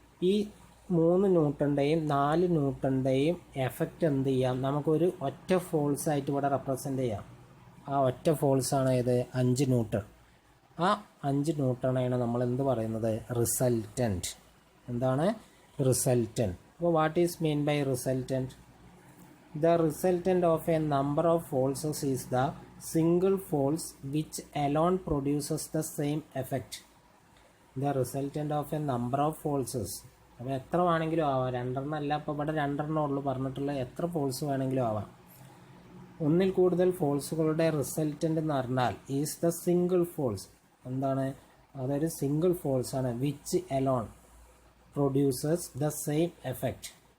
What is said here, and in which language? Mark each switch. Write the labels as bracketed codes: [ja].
[ml] ഈ 3 ന്യൂട്ടൻ്റെയും 4 ന്യൂട്ടൻ്റെയും എഫക്റ്റ് എന്ത് ചെയ്യാം, നമുക്കൊരു ഒറ്റ ഫോഴ്സായിട്ട് ഇവിടെ റെപ്രസെൻ്റ് ചെയ്യാം. ആ ഒറ്റ ഫോഴ്സാണ് ഏത്, 5 ന്യൂട്ടൺ. ആ 5 ന്യൂട്ടണാണ് നമ്മൾ എന്ത് പറയുന്നത്, റിസൾട്ടൻ്റ്. എന്താണ് റിസൾട്ടൻ്റ്? അപ്പോൾ [en] What is mean by resultant? The resultant of a number of forces is the single force which alone produces the same effect. The resultant of a number of forces. [ml] അപ്പോൾ എത്ര വേണമെങ്കിലും ആവാം, 2 അല്ല, അപ്പോൾ ഇവിടെ 2 ഉള്ളൂ പറഞ്ഞിട്ടുള്ള, എത്ര ഫോഴ്സ് വേണമെങ്കിലും ആവാം. ഒന്നിൽ കൂടുതൽ ഫോഴ്സുകളുടെ റിസൾട്ടൻ്റ് എന്ന് പറഞ്ഞാൽ [en] Is the single force. [ml] എന്താണ്, അതൊരു single ഫോഴ്സാണ്, [en] Which alone produces the same effect.